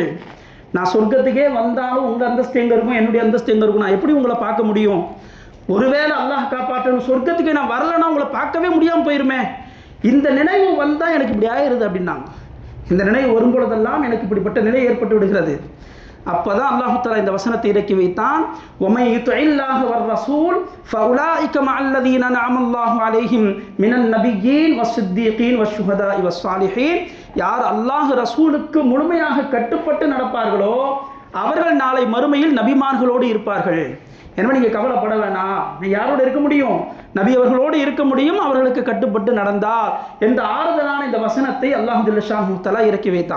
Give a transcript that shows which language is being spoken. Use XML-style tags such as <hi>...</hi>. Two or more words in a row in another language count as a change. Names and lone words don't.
<ta>நான் சொர்க்கத்துக்கே வந்தாலும் உங்கள் அந்தஸ்து எங்கே இருக்கும், என்னுடைய அந்தஸ்து எங்கே இருக்கும், நான் எப்படி உங்களை பார்க்க முடியும்? ஒருவேளை அல்லாஹ் காப்பாற்றணும், சொர்க்கத்துக்கு நான் வரலைன்னா உங்களை பார்க்கவே முடியாமல் போயிருமே. இந்த நினைவு வந்தால் எனக்கு இப்படி ஆயிடுது அப்படின்னாங்க. இந்த நினைவு வரும்பொழுதெல்லாம் எனக்கு இப்படிப்பட்ட நிலை ஏற்பட்டு விடுகிறது. அப்போ தான்</ta> <ar>الله تعالى</ar> <ta>இந்த வசனத்தை இறக்கி வைத்தான்,</ta> <ar>وَمَن يُطِعِ اللَّهَ وَالرَّسُولَ فَأُولَٰئِكَ مَعَ الَّذِينَ أَنْعَمَ اللَّهُ عَلَيْهِم مِنَ النَّبِيِّينَ وَالصِّدِّيقِينَ وَالشُّهَدَاءِ وَالصَّالِحِينَ,</ar> <ta>யார் அல்லாஹ் ரசூலுக்கு முழுமையாக கட்டுப்பட்டு நடப்பார்களோ அவர்கள் நாளை மறுமையில் நபிமார்களோடு இருப்பார்கள். எனவே நீங்கள் கவலைப்பட வேணாம், நீ யாரோடு இருக்க முடியும், நபி அவர்களோடு இருக்க முடியும், அவர்களுக்கு கட்டுப்பட்டு நடந்தால் என்ற ஆறுதலான இந்த வசனத்தை</ta> <ar>الله جل شأنه تعالى</ar> <ta>இறக்கி வைத்தான்.</ta>